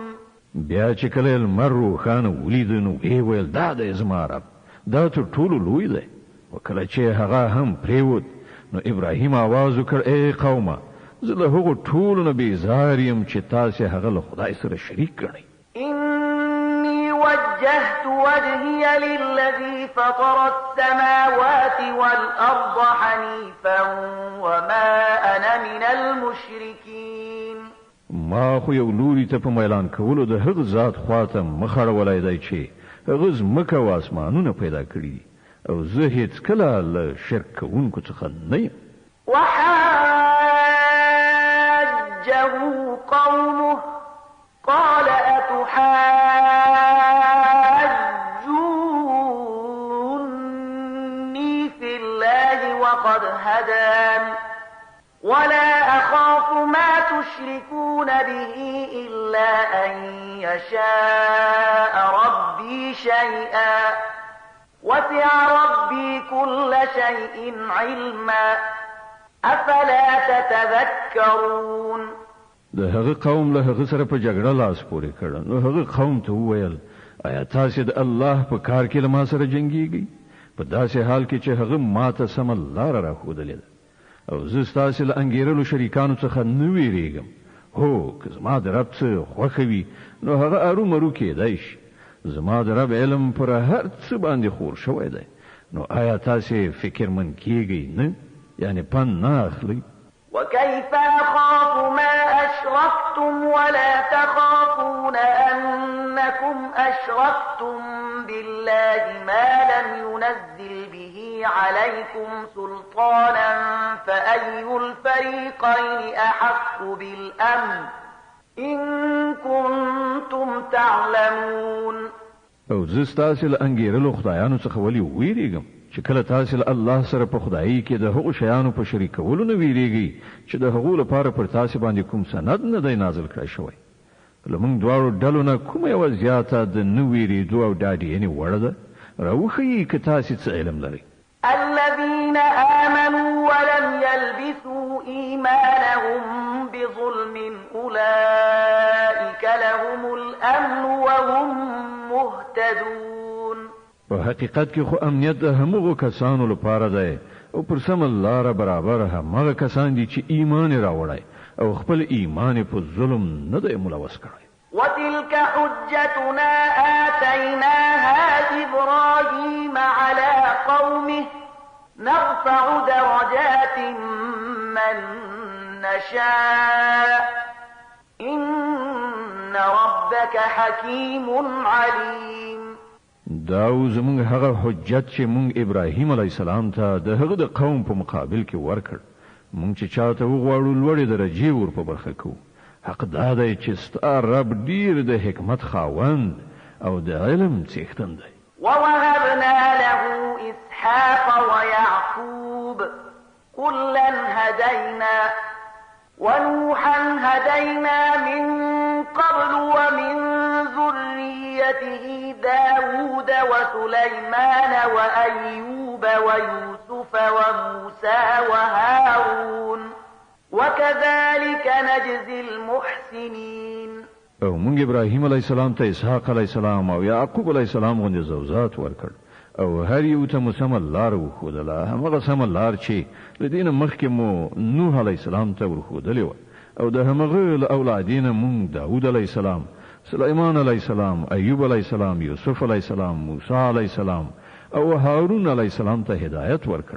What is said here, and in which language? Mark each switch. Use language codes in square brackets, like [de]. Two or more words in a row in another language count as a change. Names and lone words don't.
[ps] بیا چې کله لمر روښانه ولید نو وی ویل دا دی زما رب دا تر ټولو لوی دی او کله چې هغه هم پرېوت نو ابراهیم आवाज وکړ ای قومه زه له هغو ټولو نه بیزار یم چې تاسې هغه له خدای سره شریک کړئ. [ar] إني وجهت وجهي للذي فطر السماوات والأرض حنيفا وما أنا من المشركين. [ps] ما خو یو لوري ته په میلان کولو د هغه ذات خواته مخ اړولی دی چې هغه ځمکه او اسمانونه پیدا کړي او زه هیڅ کله له شرک کوونکو څخه نه یم. [ar] وحاجه قومه قال أتحاجوني في الله وقد هدان ولا أخاف ما تشركون به إلا أن يشاء ربي شيئا وسع ربي كل شيء علما أفلا تتذكرون. [ps] د هغه قوم له هغه سره په جګړه لاس پورې کړ نو هغه قوم ته وویل آیا تاسو د الله په کار کې له ما سره جنګیږئ په داسې حال کې چې هغه ماته سمه لاره راښودلې ده او زه ستاسو له انګیرلو شریکانو څخه نه ویریږم. هو که زما د رب څه خوښه وي نو هغه ارومرو کېدای شي. زما د رب علم پر هر څه باندې خور شوی دی نو آیا تاسو فکرمن کیږئ نه یعنی پند نه اخلئ؟ [ar] وكيف أخاف ما أشركتم ولا تخافون أنكم أشركتم بالله ما لم ينزل به عليكم سلطانا فأي الفريقين أحق بالأمن إن كنتم تعلمون. [ps] او زه ستاسو له انګیرلو خدایانو څخه ولې ویریږم چې کله تاسو له الله سره په خدایي کې د هغو شیانو په شریکولو نه ویریږئ چې د هغو لپاره پر تاسو باندې کوم سند نه دی نازل کړی شوی. لمونږ دواړو ډلو نه کومه یوه زیاته د نه ویرېدو او ډاډینې وړه ده؟ راوښیي که تاسې څه علم لرئ. [ar] الذين آمنوا ولم يلبسوا إيمانهم بظلم أولئك لهم الأمن وهم مهتدون. [ps] په حقیقت کې خو امنیت د همغو کسانو لپاره دی او پر سمه لاره برابر همغه کسان دي چې ایمان یې راوړی او خپل ایمان یې په ظلم نه دی ملوث کړی. [ar] وتلك حجتنا آتيناها إبراهيم على قومه نرفع درجات من نشاء إن ربك حكيم عليم. [ps] دا زمونږ هغه حجت چې مونږ ابراهیم علیه السلام ته د هغه د قوم په مقابل کې ورکړ. مونږ چې چاته وغواړو لوړې درجې ور په برخه کوو. حق دا دی چې ستا رب ډیر د حکمت خاوند او د علم څښتن دی. [ar] ووهبنا له إسحاق ويعقوب كلا هدينا ونوحا هدينا من قبل ومن ذريته داود وسليمان وأيوب ويوسف وموسى وهارون وكذلك نجزي المحسنين. [ps] او مونږ ابراهیم علیه السلام ته اسحاق علیه السلام او یعقوب علیه السلام غوندې زوجات ورکړ او هر یو ته مو سمه لار وښودله، همغه سمه لار چې له دې نه مخکې مو نوح علیه السلام ته ورښودلې وه او د همغه له اولادې نه مونږ داود علیه السلام، سلیمان علیه السلام، ایوب علیه السلام، یوسف علیه السلام، موسی علیه السلام او هارون علیه السلام ته هدایت ورکړ.